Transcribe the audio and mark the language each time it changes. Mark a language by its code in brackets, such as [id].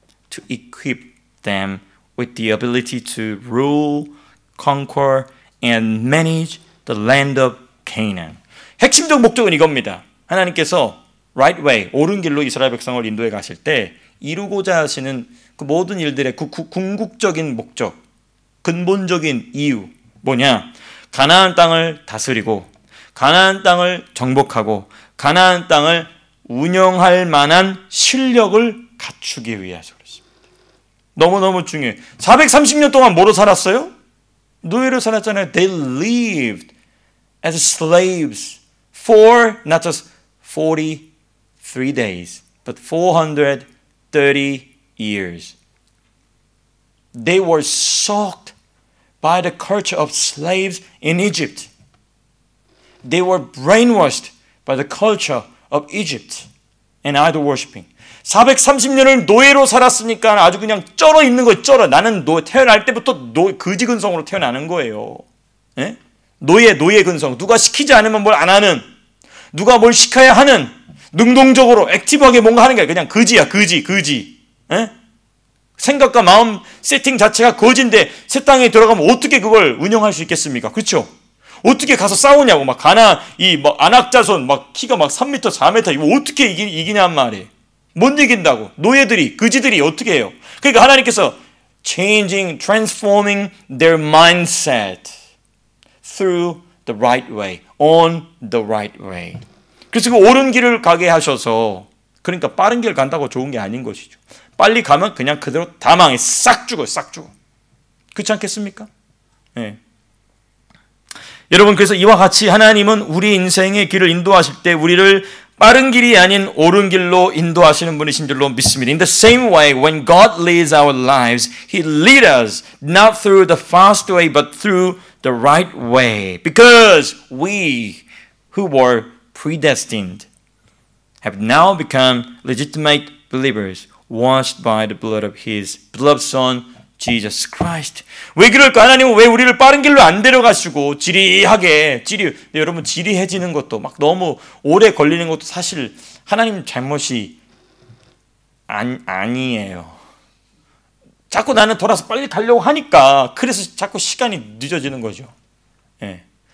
[en] To equip them with the ability to rule, conquer, and manage the land of Canaan. [ko] 핵심적 목적은 이겁니다. 하나님께서 [en] right way, [ko] 옳은 길로 이스라엘 백성을 인도해 가실 때 이루고자 하시는 그 모든 일들의 궁극적인 목적, 근본적인 이유 뭐냐? 가나안 땅을 다스리고 가나안 땅을 정복하고 가나안 땅을 운영할 만한 실력을 갖추기 위해서 그렇습니다. 너무너무 중요해요. 430년 동안 뭐로 살았어요? 노예로 살았잖아요. [en] They lived as slaves for not just 43 days, but 430 years. They were soaked by the culture of slaves in Egypt. They were brainwashed by the culture of Egypt and idol worshiping. [ko] 430년을 노예로 살았으니까 아주 그냥 쩔어 있는 거예요. 쩔어. 나는 태어날 때부터 거지 근성으로 태어나는 거예요. 예? 노예 근성. 누가 시키지 않으면 뭘 안 하는, 누가 뭘 시켜야 하는, 능동적으로 액티브하게 뭔가 하는 게 그냥 거지야. 거지. 예? 생각과 마음 세팅 자체가 거지인데 새 땅에 들어가면 어떻게 그걸 운영할 수 있겠습니까? 그렇죠? 어떻게 가서 싸우냐고. 안악자손 키가 3m, 4m 이거 어떻게 이기냔 말이에요. 못 이긴다고. 노예들이, 거지들이 어떻게 해요? 그러니까 하나님께서 [en] transforming their mindset through the right way, on the right way. [ko] 그래서 그 옳은 길을 가게 하셔서, 그러니까 빠른 길 간다고 좋은 게 아닌 것이죠. 빨리 가면 그냥 그대로 다 망해. 싹 죽어. 그렇지 않겠습니까? 네. 여러분, 그래서 이와 같이 하나님은 우리 인생의 길을 인도하실 때 우리를 빠른 길이 아닌 옳은 길로 인도하시는 분이신 줄로 믿습니다. [en] In the same way, when God leads our lives, He leads us not through the fast way, but through the right way. Because we who were predestined have now become legitimate believers, washed by the blood of His beloved Son, Jesus Christ. [ko] 왜 그럴까? 하나님은 왜 우리를 빠른 길로 안 데려가시고 지리하게 여러분 지리해지는 것도 막 너무 오래 걸리는 것도 사실 하나님 잘못이 아니에요. 자꾸 나는 돌아서 빨리 가려고 하니까 그래서 자꾸 시간이 늦어지는 거죠. 예.